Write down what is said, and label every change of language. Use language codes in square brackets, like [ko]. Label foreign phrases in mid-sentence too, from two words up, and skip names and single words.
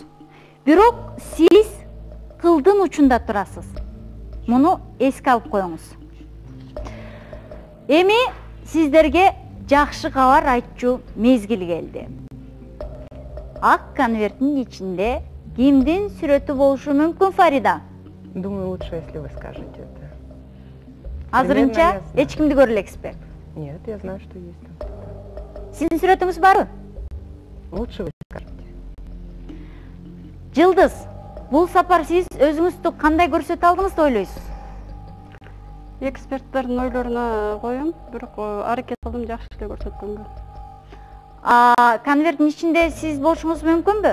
[ky] Бирок сиз кылдын учунда турасыз. Муну эске алып коюңуз. Эми сиздерге жакшы кабар айтчу мезгил келди. Ак конверттин ичинде кимдин сүрөтү болушу мүмкүн, Фарида? [ru] Думаю, лучше, если вы скажете это. [ky] Азырынча эч кимди көрө элексизби? [ru] Нет, я знаю, что есть там. [ky] Сиздин сүрөтүңүз барбы? [ru] Лучше вы скажете. [ky] Жылдыз, бул сапар сиз өзүңүздү кандай көрсөтө алдыңыз деп ойлойсуз? Эксперттердин ойлоруна коем, бирок аракет кылдым жакшы эле көрсөткөнгө. Конверттин ичинде сиз болушуңуз мүмкүнбү?